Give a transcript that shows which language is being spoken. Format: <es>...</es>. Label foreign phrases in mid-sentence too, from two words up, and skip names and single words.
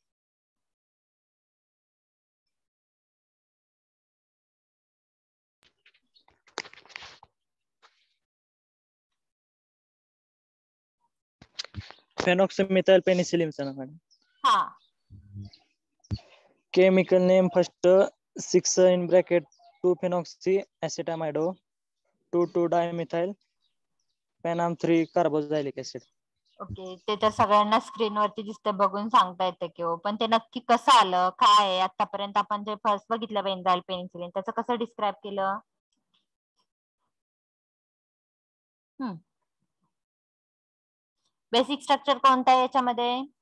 <mr>फेनॉक्सीमिथाइल पेनिसिलिन मॅडम. हा,</mr> <en>chemical name first 6 in bracket 2-phenoxy acetamido 2,2-dimethyl penam 3 carboxylic acid.</en> <mr>ओके. ते तर सगळ्यांना स्क्रीन वरती दिसतं, बघून सांगता येतं की हो, पण ते नक्की कसं आलं, काय आहे? आतापर्यंत आपण जे फर्स्ट बघितलं बेन्झाइल पेनिसिलिन, त्याचं कसं डिस्क्राइब केलं?</mr> <en>basic structure</en> <mr>कोणतं आहे याच्यामध्ये?</mr>